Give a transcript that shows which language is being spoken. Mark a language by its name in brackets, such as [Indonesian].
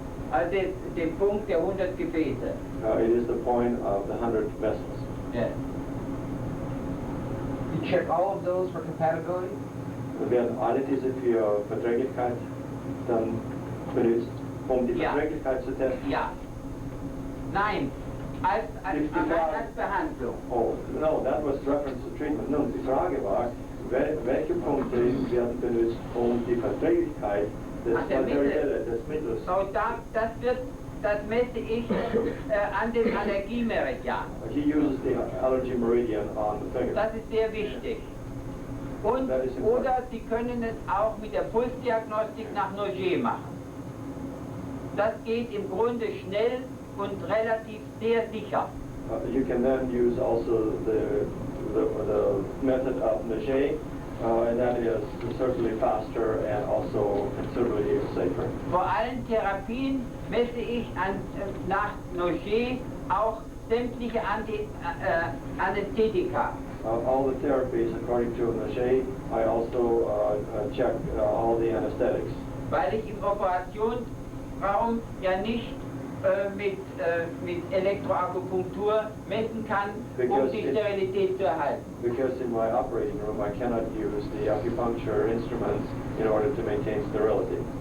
[German] Also den Punkt der 100 Gefäße. [English] It is the point of the 100 vessels. Yes. You check all of those for compatibility? [German] Wir werden alle diese für Verträglichkeit dann benutzt, um die Ja. Verträglichkeit zu testen. Ja. Nein. Als Behandlung. [English] Oh, no, that was reference to treatment. [German] Nun, die Frage war, welche Punkte werden benutzt, um die Verträglichkeit des Mittels. So, das messe ich an dem Allergiemeridian. [English] He uses the allergy meridian on the finger. [German] Das ist sehr wichtig. Und, [English] That is important. [German] oder Sie können es auch mit der Pulsdiagnostik nach Noger machen. Das geht im Grunde schnell und relativ sehr sicher. [English] You can then use also the method of Noger, and that is certainly faster and also considerably safer. [German] Vor allen Therapien messe ich nach Noger auch sämtliche Anästhetika. [English] All the therapies, according to Noger, I also check all the anesthetics. [German] Weil ich im Operationsraum ja nicht mit Elektroakupunktur messen kann, um die Sterilität zu erhalten. [English] Because in my operating room I cannot use the acupuncture instruments in order to maintain sterility.